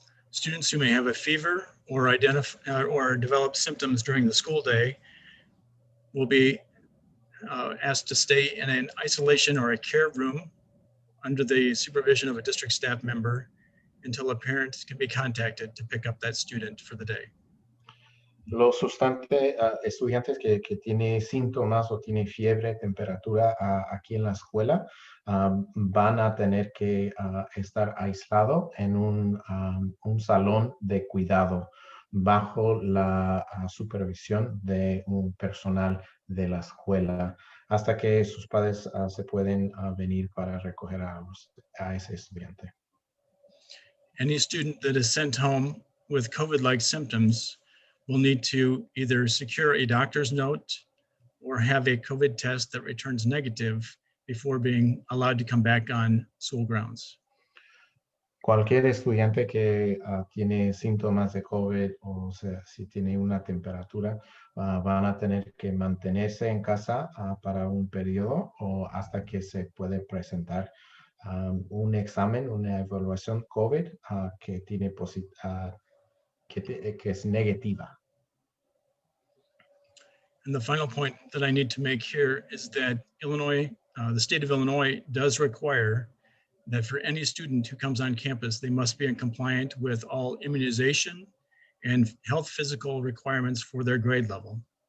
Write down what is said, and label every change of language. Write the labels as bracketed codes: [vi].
[en] Students who may have a fever or develop symptoms during the school day will be asked to stay in an isolation or a care room under the supervision of a district staff member until a parent can be contacted to pick up that student for the day. [es] Los estudiantes que tienen síntomas o tienen fiebre, temperatura aquí en la escuela van a tener que estar aislados en un salón de cuidado bajo la supervisión de un personal de la escuela hasta que sus padres se pueden venir para recoger a ese estudiante. [en] Any student that is sent home with COVID-like symptoms will need to either secure a doctor's note or have a COVID test that returns negative before being allowed to come back on school grounds. [es] Cualquier estudiante que tiene síntomas de COVID o sea, si tiene una temperatura, van a tener que mantenerse en casa para un periodo o hasta que se puede presentar un examen, una evaluación COVID que tiene que es negativa. [en] And the final point that I need to make here is that Illinois, the state of Illinois does require that for any student who comes on campus, they must be in compliant with all immunization and health physical requirements for their grade level.